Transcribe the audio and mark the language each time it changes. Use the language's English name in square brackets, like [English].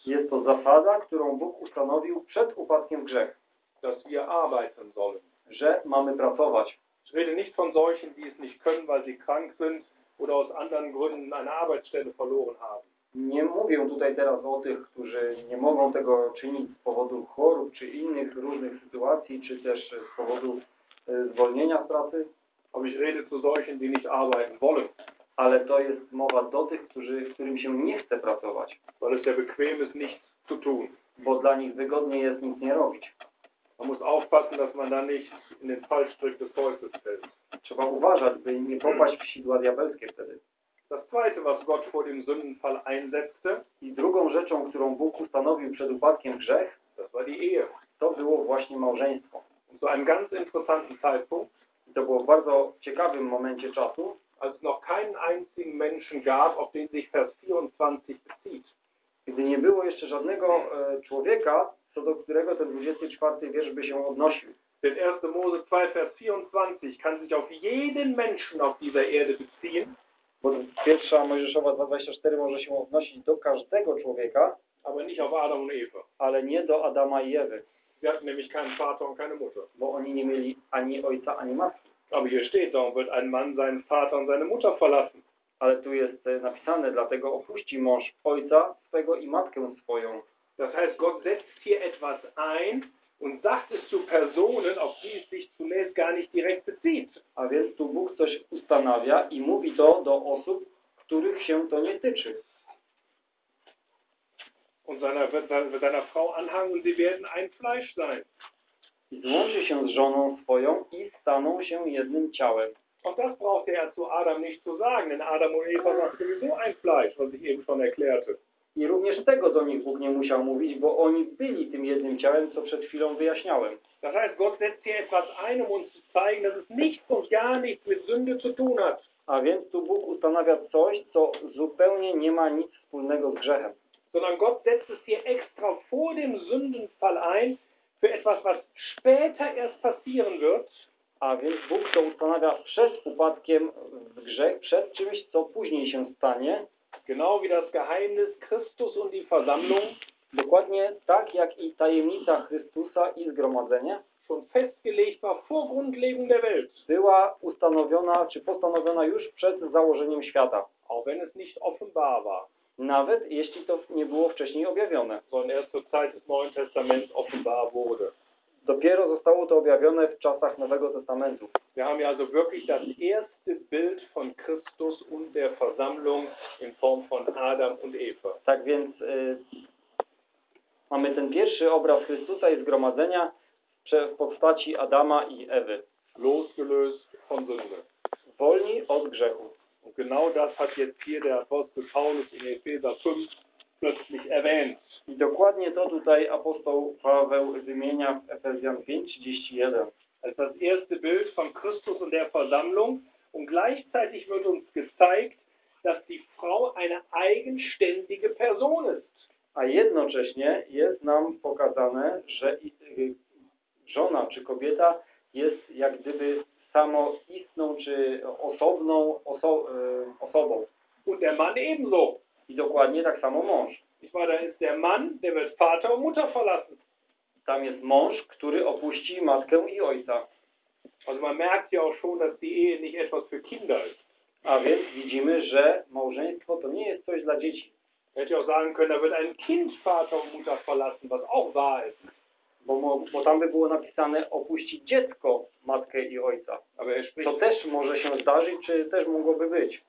[Polish] Jest to zasada, którą Bóg ustanowił przed upadkiem grzech. [German] Dass wir arbeiten sollen. [Polish] Że mamy pracować. [German] Ich rede nicht von solchen, die es nicht können, weil sie krank sind oder aus anderen Gründen eine Arbeitsstelle verloren haben. [Polish] Nie mówię tutaj teraz o tych, którzy nie mogą tego czynić z powodu chorób czy innych różnych sytuacji, czy też z powodu zwolnienia z pracy. [German] Aber ich rede zu solchen, die nicht arbeiten wollen. [Polish] Ale to jest mowa do tych, którym się nie chce pracować. [German] Weil es ja bequem ist, nichts zu tun. [Polish] Bo dla nich wygodnie jest nic nie robić. [German] Man muss aufpassen, dass man da nicht in den Fallstrick des Teufels fällt. [Polish] Trzeba uważać, by nie popaść w sidła diabelskie wtedy. [German] Das zweite, was Gott vor dem Sündenfall einsetzte. [Polish] I drugą rzeczą, którą Bóg ustanowił przed upadkiem grzech. [German] Das war die Ehe. [Polish] To było właśnie małżeństwo. [German] Zu einem ganz interessanten Zeitpunkt. [Polish] I to było w bardzo ciekawym momencie czasu. [German] Als noch keinen einzigen Menschen gab, auf den sich Vers 24 bezieht. [Polish] Gdy nie było jeszcze żadnego człowieka, co do którego ten 24 wiersz by się odnosił. [German] Denn 1. Mose 2, Vers 24 kann sich auf jeden Menschen auf dieser Erde beziehen. [Polish] Bo 1. Mojżeszowa 2:24 może się odnosić do każdego człowieka. [German] Aber nicht auf Adam und Eva. [Polish] Ale nie do Adama i Ewy. [German] Sie hatten nämlich keinen Vater und keine Mutter. [Polish] Bo oni nie mieli ani ojca, ani matki. [German] Aber hier steht, darum wird ein Mann seinen Vater und seine Mutter verlassen. [Polish] Ale tu jest napisane, dlatego opuści mąż ojca swego i matkę swoją. [German] Das heißt, Gott setzt hier etwas ein und sagt es zu Personen, auf die es sich zunächst gar nicht direkt bezieht. [Polish] A więc tu Bóg coś ustanawia i mówi to do osób, których się to nie tyczy. [German] Und seiner, wird seiner Frau anhangen und sie werden ein Fleisch sein. [Polish] I złączy się z żoną swoją i staną się jednym ciałem. [German] Auch das brauchte er zu Adam nicht zu sagen, denn Adam und Eva waren sowieso ein Fleisch, was ich eben schon erklärte. [Polish] I również tego do nich Bóg nie musiał mówić, bo oni byli tym jednym ciałem, co przed chwilą wyjaśniałem. [German] Das heißt, Gott setzt hier etwas ein, um uns zu zeigen, dass es nichts und gar nichts mit Sünde zu tun hat. [Polish] A więc tu Bóg ustanawia coś, co zupełnie nie ma nic wspólnego z grzechem. [German] Sondern Gott setzt es hier extra vor dem Sündenfall ein, für etwas, was später erst passieren wird. [Polish] A więc Bóg to ustanawia przed upadkiem w grzech, przed czymś, co później się stanie. [German] Genau wie das Geheimnis Christus und die Versammlung. [Polish] Dokładnie tak jak i tajemnica Chrystusa i zgromadzenie. [German] Schon festgelegt war vor Grundlegung der Welt. [Polish] Była ustanowiona, czy postanowiona już przed założeniem świata. [German] Auch wenn es nicht offenbar war. [Polish] Nawet jeśli to nie było wcześniej objawione. [German] Sondern erst zur Zeit des Neuen Testaments offenbar wurde. [Polish] Dopiero zostało to objawione w czasach Nowego Testamentu. [German] Wir haben ja also wirklich das erste Bild von Christus und der Versammlung in Form von Adam und Eva. [Polish] Tak więc mamy ten pierwszy obraz Chrystusa i zgromadzenia w postaci Adama i Ewy. [German] Losgelöst von Sünde. [Polish] Wolni od grzechu. [German] Und genau das hat jetzt hier der Apostel Paulus in Epheser 5 plötzlich erwähnt. [Polish] I dokładnie to tutaj apostoł Paweł wymienia w Efezjan 5:31. [German] Als das erste Bild von Christus und der Versammlung und gleichzeitig wird uns gezeigt, dass die Frau eine eigenständige Person ist. [Polish] A jednocześnie jest nam pokazane, że żona czy kobieta jest jak gdyby samoistną czy osobną osobą. [German] Und der Mann ebenso. [Polish] I dokładnie tak samo mąż. [German] Ich meine, da ist der Mann, der wird Vater und Mutter verlassen. [Polish] Tam jest mąż, który opuści matkę i ojca. [German] Also man merkt ja auch schon, dass die Ehe nicht etwas für Kinder ist. [Polish] A więc widzimy, że małżeństwo to nie jest coś dla dzieci. [German] Hätte auch sagen können, da wird ein Kind Vater und Mutter verlassen, was auch wahr ist. [Polish] Bo tam by było napisane opuści dziecko matkę i ojca. [German] Aber er spricht, [Polish] to też może się zdarzyć, czy też mogłoby być.